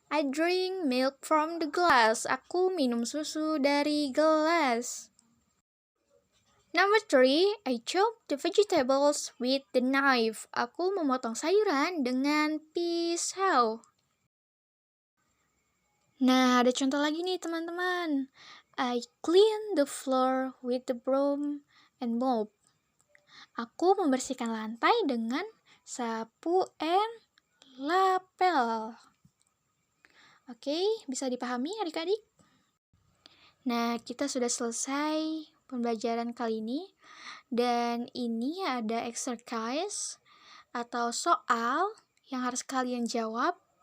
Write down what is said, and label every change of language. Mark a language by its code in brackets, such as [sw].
[en] I drink milk from the glass. [id] Aku minum susu dari gelas. [en] Number 3, I chop the vegetables with the knife. [id] Aku memotong sayuran dengan pisau. Nah, ada contoh lagi nih teman-teman. [en] I clean the floor with the broom and mop. [id] Aku membersihkan lantai dengan sapu and lapel. Oke, bisa dipahami adik-adik? Nah, kita sudah selesai pembelajaran kali ini. Dan ini ada exercise atau soal yang harus kalian jawab.